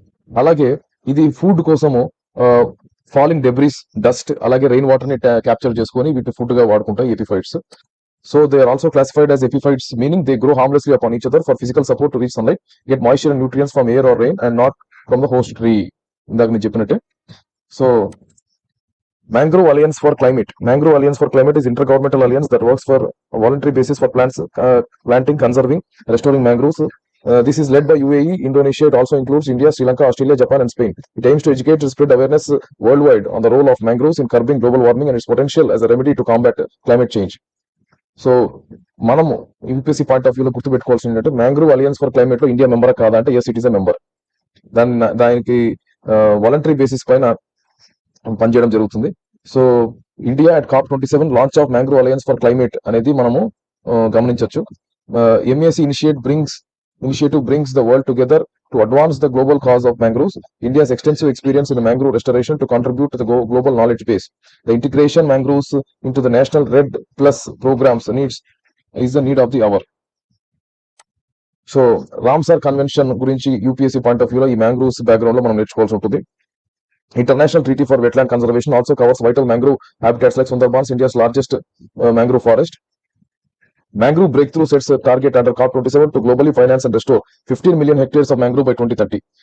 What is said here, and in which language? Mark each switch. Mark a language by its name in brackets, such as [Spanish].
[Telugu] అలాగే ఇది ఫుడ్ కోసము ఫాలింగ్ డెబ్రిస్, డస్ట్, అలాగే రెయిన్ వాటర్ ని క్యాప్చర్ చేసుకుని వీటి ఫుడ్ గా వాడుకుంటాయి epiphytes. [English] So they are also classified as epiphytes, meaning they grow harmlessly upon each other for physical support to reach sunlight, get moisture and nutrients from air or rain and not from the host tree. [Telugu] ఇందాక నేను చెప్పినట్టే. [English] So Mangrove Alliance for Climate is intergovernmental alliance that works for a voluntary basis for planting, conserving, restoring mangroves. This is led by UAE, Indonesia. It also includes India, Sri Lanka, Australia, Japan and Spain. It aims to educate and spread awareness worldwide on the role of mangroves in curbing global warming and its potential as a remedy to combat climate change. [Telugu] So మనము UPSC point of వ్యూలో గుర్తుపెట్టుకోవాల్సింది ఏంటంటే mangrove alliance for climate లో India member కాదా అంటే [English] Yes, it is a member. [Telugu] దానికి voluntary basis పైన పనిచేయడం జరుగుతుంది. [English] so India at COP27 launch of mangrove alliance for climate [Telugu] అనేది మనము గమనించవచ్చు. [English] MAC initiative brings the world together to advance the global cause of mangroves. India's extensive experience in the mangrove restoration to contribute to the global knowledge base. The integration mangroves into the national Red Plus programs is the need of the hour. [Telugu] So Ramsar convention గురించి UPSC point of వ్యూలో ఈ mangroves background లో మనం నేర్చుకోవాల్సి ఉంటుంది. [English] International treaty for wetland conservation also covers vital mangrove habitats like Sundarbans, India's largest mangrove forest. Mangrove breakthrough sets a target under COP27 to globally finance and restore 15 million hectares of mangrove by 2030.